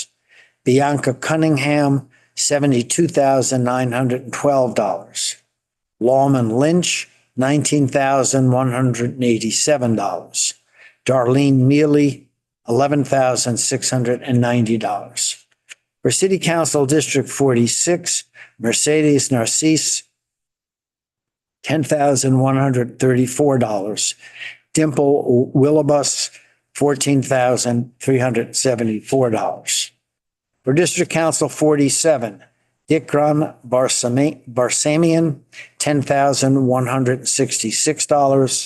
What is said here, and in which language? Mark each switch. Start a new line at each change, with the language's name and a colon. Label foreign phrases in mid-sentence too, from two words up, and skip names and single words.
English: Bianca Cunningham, $72,912. Lawman Lynch, $19,187. Darlene Mealy, $11,690. For City Council District 46, Mercedes Narcisse, $10,134. Dimple Willibus, $14,374. For District Council 47, Dikran Barsamian, $10,166.